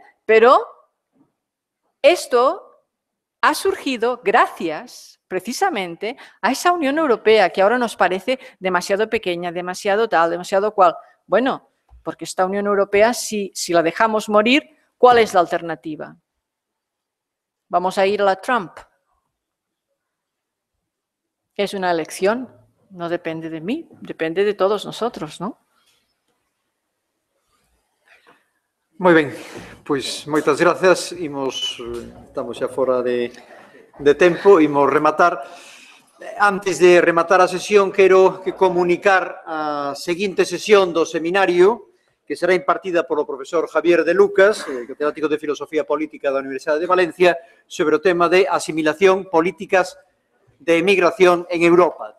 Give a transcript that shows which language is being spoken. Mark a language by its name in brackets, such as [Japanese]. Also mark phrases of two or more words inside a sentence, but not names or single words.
[Spanish] Pero esto ha surgido gracias precisamente a esa Unión Europea que ahora nos parece demasiado pequeña, demasiado tal, demasiado cual. Bueno, porque esta Unión Europea, si la dejamos morir, ¿cuál es la alternativa? ¿Vamos a ir a la Trump? Es una elección, no depende de mí, depende de todos nosotros, ¿no? [Galician] Moi ben, pois moitas grazas. Estamos xa fora de tempo, imos rematar. Antes de rematar a sesión, quero comunicar a seguinte sesión do seminario que será impartida polo profesor Javier de Lucas, catedrático de Filosofía Política da Universidade de Valencia, sobre o tema de asimilación, políticas de emigración en Europa.